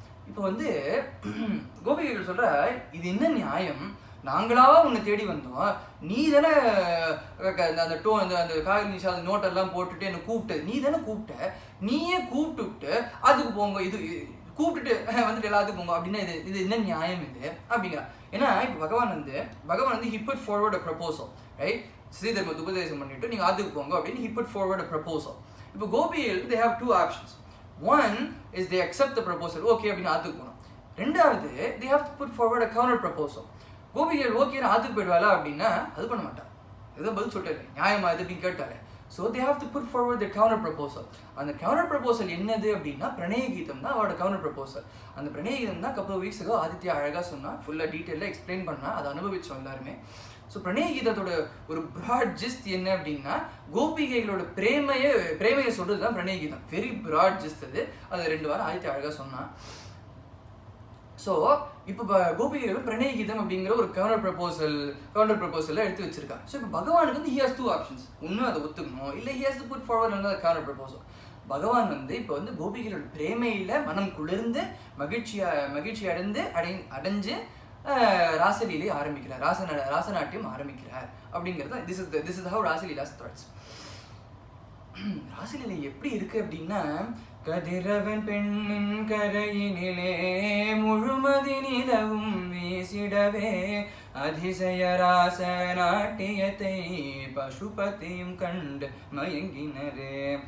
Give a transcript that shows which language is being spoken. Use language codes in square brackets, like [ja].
[ta] இப்போ வந்து கோபிகைகள் சொல்கிற இது என்ன நியாயம், நாங்களாவா உன்னை தேடி வந்தோம், நீ தானே அந்த அந்த காதலி நிஷாத நோட்டெல்லாம் போட்டுட்டு என்னை கூப்பிட்டு நீ தானே கூப்பிட்ட, நீயே கூப்பிட்டுவிட்டு அதுக்கு போங்க, இது கூப்பிட்டுட்டு வந்துட்டு எல்லாத்துக்கும் போங்க அப்படின்னா இது என்ன நியாயம் இது அப்படிங்கிற. ஏன்னா இப்போ பகவான் வந்து he put forward a proposal right. ஸ்ரீதர்மத்தை உபதேசம் பண்ணிட்டு நீங்கள் அதுக்கு போங்க அப்படின்னு he put forward a proposal. [en] இப்போ கோபிகளுக்கு they have two options. One is they accept the proposal, okay அப்படின்னு ஆத்துக்கு போகணும். ரெண்டாவது they have to put forward a counter proposal. [ta] கோபிகள் okay ஆத்துக்கு போயிடுவாளா அப்படின்னா அது பண்ண மாட்டான், ஏதோ பதில் சொல்லிட்டாரு நியாயமா இது அப்படின்னு கேட்டாரு. [en] So they have to put forward the counter proposal. [ta] அந்த கவுண்டர் ப்ரப்போசல் என்னது அப்படின்னா பிரணய கீதம் தான் அவரோட கவுண்டர் ப்ரப்போசல். அந்த பிரணய கீதம் தான் கப்பல் வீக்ஸுக்கோ ஆதித்யா அழகாக சொன்னால் ஃபுல்லாக டீட்டெயிலாக எக்ஸ்பிளைன் பண்ணால் அதை அனுபவிச்சோம் எல்லாருமே. ஸோ பிரணய கீதத்தோட ஒரு ப்ராட் ஜிஸ்ட் என்ன அப்படின்னா கோபிகைகளோட பிரேமையை சொல்கிறது தான் பிரணய கீதம். வெரி ப்ராட் ஜிஸ்ட் அது 2 வாரம் ஆதித்யா அழகாக சொன்னான். ஸோ இப்போ கோபிகைகள் பிரணய கீதம் அப்படிங்கிற ஒரு கவுண்டர் ப்ரப்போசலில் எடுத்து வச்சிருக்காங்க. ஸோ இப்போ பகவானுக்கு வந்து he has 2 options. [en] ஒன்று அதை ஒத்துக்கணும், இல்லை he has to put forward another counter proposal. [ta] பகவான் வந்து இப்போ வந்து கோபிகளோட பிரேமையில் மனம் குளிர்ந்து மகிழ்ச்சி அடைஞ்சு ராசலீலை ஆரம்பிக்கிறார், ராசநாட்டியம் ஆரம்பிக்கிறார் அப்படிங்கிறது. This is how Rasaleela starts. ராசலீலை எப்படி இருக்கு அப்படின்னா, கதிரவன் பெண்ணின் கரையினிலே முழுமதி நிலவும் வீசிடவே அதிசய ராச நாட்டியத்தை பசுபதியும் கண்டு மயங்கினரே.